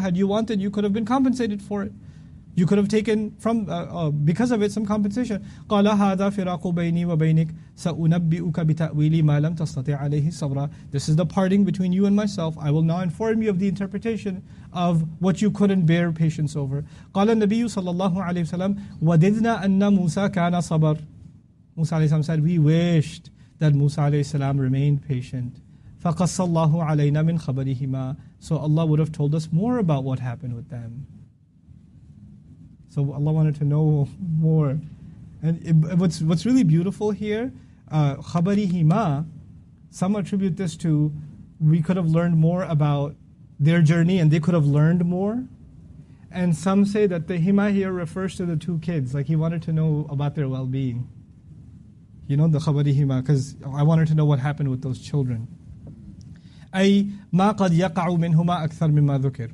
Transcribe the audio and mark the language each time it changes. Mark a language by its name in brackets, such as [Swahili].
[English] Had you wanted, you could have been compensated for it. You could have taken from because of it some compensation. [Arabic] قال هذا فراق بيني وبينك سأنبئك بتأويل ما لم تستطع عليه صبرا. [English] This is the parting between you and myself. I will now inform you of the interpretation of what you couldn't bear patience over. [Arabic] قال النبي صلى الله عليه وسلم وددنا أن موسى كان صبر. [English] Musa alayhi salam said, we wished that Musa alayhi salam remained patient. [Arabic] فَقَصَّ اللَّهُ عَلَيْنَا مِنْ خَبَرِهِمَا. [English] So Allah would have told us more about what happened with them. So Allah wanted to know more. And what's really beautiful here, خَبَرِهِمَا, some attribute this to, we could have learned more about their journey and they could have learned more. And some say that the hima here refers to the two kids, like he wanted to know about their well-being. The khabarihima, because I wanted to know what happened with those children. [Arabic] أي ما قد يقع منهما أكثر مما ذكر.